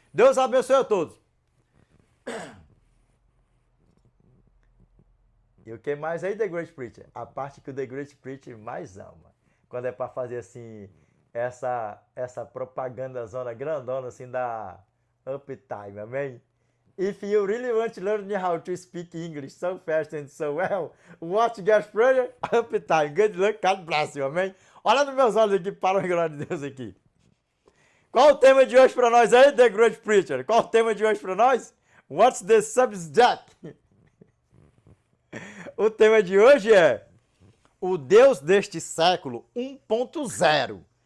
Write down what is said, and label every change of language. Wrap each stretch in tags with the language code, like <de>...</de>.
<pt>Deus abençoe a todos. E o que mais aí, The Great Preacher? A parte que o The Great Preacher mais ama. Quando é para fazer assim, essa propaganda zona grandona assim Uptime, amém?</pt> <en>If you really want to learn how to speak English so fast and so well, watch Gas Prayer, Uptime. Good luck, God bless you, amém?</en> <pt>Olha nos meus olhos aqui, para a glória de Deus aqui. Qual o tema de hoje para nós aí, The Great Preacher? Qual o tema de hoje para nós?</pt> <en>What's the subject?</en> <pt>O tema de hoje é o Deus deste século 1.0.</pt>